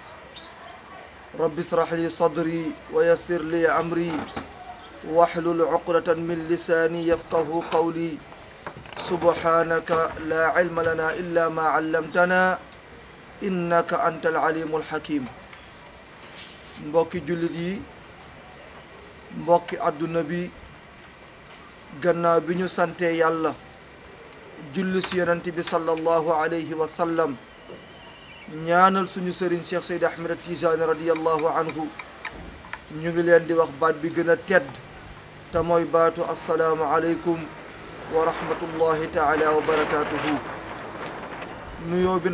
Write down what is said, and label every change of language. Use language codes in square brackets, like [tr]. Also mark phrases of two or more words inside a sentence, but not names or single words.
[ar] رب اشرح لي صدري ويسر لي أمري واحلل عقدة من لساني يفقه قولي سبحانك لا علم لنا إلا ما علمتنا إنك أنت العليم الحكيم [wo] mbokki jullit yi mbokki àdduna bi gannaaw bi ñu sante yàlla julli si yonent bi [ar] صلى الله عليه وسلم [wo] ñaanal suñu sëriñ Cheikh Seydi Ahmed Tijaani [ar] رضي الله عنه [wo] ñu ngi leen di wax baat bi gën a tedd te mooy baatu [ar] السلام عليكم ورحمة الله تعالى وبركاته [wo] nuyoo bi